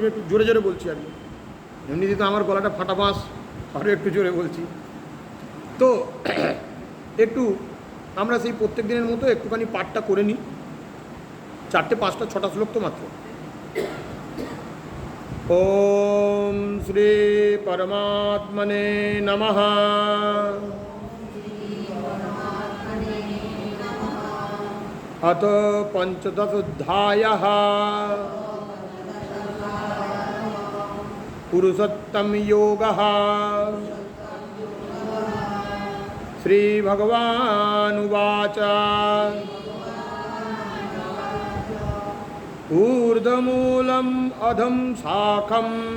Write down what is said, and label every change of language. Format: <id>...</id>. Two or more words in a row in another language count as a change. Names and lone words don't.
<bn>একটু জোরে জোরে বলছি আর কি, এমনিতে তো আমার গলাটা ফাটা বাঁশ, আরও একটু জোরে বলছি। তো একটু আমরা সেই প্রত্যেক দিনের মতো একটুখানি পাঠটা করে নিই। 4টে 5টা 6টা শ্লোক তো মাত্র।</bn> <sa>ওম শ্রী পরমাত্মনে নমঃ। अथ पंचदशोऽध्यायः पुरुषोत्तम योगः। श्रीभगवानुवाच ऊर्ध्वमूलम् अधं शाखम्</sa>